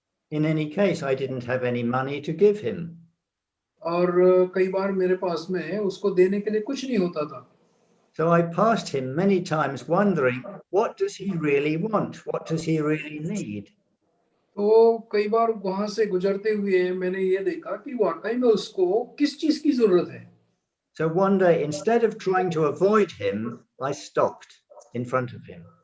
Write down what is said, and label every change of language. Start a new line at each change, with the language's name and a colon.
English: In any case, I didn't have any money to give him.
Hindi: और कई बार मेरे पास में उसको देने के लिए कुछ नहीं होता था.
English: So I passed him many times wondering, what does he really want? What does he really need?
Hindi: तो कई बार वहां से गुजरते हुए मैंने ये देखा कि वाकई में उसको किस चीज की जरूरत है.
English: So one day, instead of trying to avoid him, I stopped in front of him.